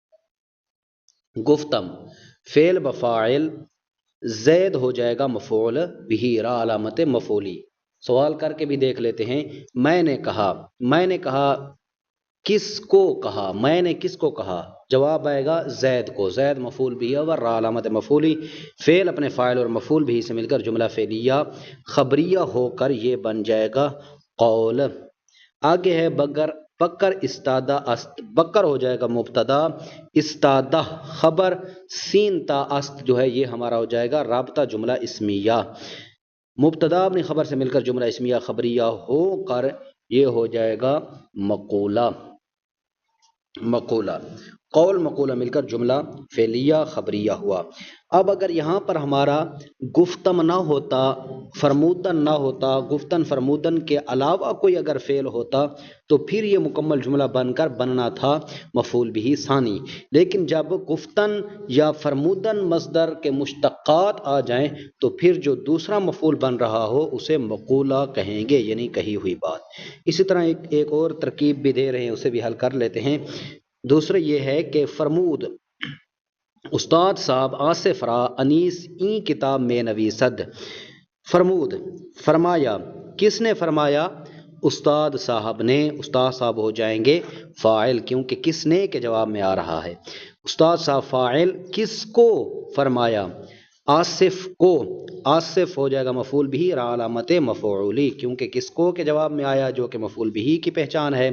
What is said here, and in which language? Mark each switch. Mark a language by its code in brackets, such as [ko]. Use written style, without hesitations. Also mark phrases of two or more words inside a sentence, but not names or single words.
[ur] گفتم فعل بفاعل، زید ہو جائے گا مفعول بہ، را علامت مفعولی۔ سوال کر کے بھی دیکھ لیتے ہیں، میں نے کہا، میں نے کہا کس کو کہا، میں نے کس کو کہا، جواب آئے گا زید کو، زید مفعول بہ اور را علامت مفعولی۔ فعل اپنے فاعل اور مفعول بہ سے مل کر جملہ فعلیہ خبریہ ہو کر یہ بن جائے گا قول۔ آگے ہے [fa] بکر استادہ است، [ur] بکر ہو جائے گا مبتدا، استادہ خبر، سین تا است جو ہے یہ ہمارا ہو جائے گا رابطہ جملہ اسمیہ۔ مبتدا اپنی خبر سے مل کر جملہ اسمیہ خبریہ ہو کر یہ ہو جائے گا مقولہ۔ مقولہ قول مقولہ مل کر جملہ فعلیہ خبریہ ہوا۔ اب اگر یہاں پر ہمارا گفتم نہ ہوتا، فرمودن نہ ہوتا، گفتن فرمودن کے علاوہ کوئی اگر فعل ہوتا تو پھر یہ مکمل جملہ بن کر بننا تھا مفعول بہ ثانی، لیکن جب گفتن یا فرمودن مصدر کے مشتقات آ جائیں تو پھر جو دوسرا مفعول بن رہا ہو اسے مقولہ کہیں گے، یعنی کہی ہوئی بات۔ اسی طرح ایک اور ترکیب بھی دے رہے ہیں، اسے بھی حل کر لیتے ہیں۔ دوسرا یہ ہے کہ [fa] فرمود استاد صاحب آصف را انیس این کتاب میں نویسد۔ [ur] فرمود فرمایا، کس نے فرمایا؟ استاد صاحب نے، استاد صاحب ہو جائیں گے فاعل، کیونکہ کس نے کے جواب میں آ رہا ہے۔ استاد صاحب فاعل، کس کو فرمایا؟ آصف کو، آصف ہو جائے گا مفعول بہ را علامت مفعولی، کیونکہ کس کو کے جواب میں آیا جو کہ مفعول بہ کی پہچان ہے۔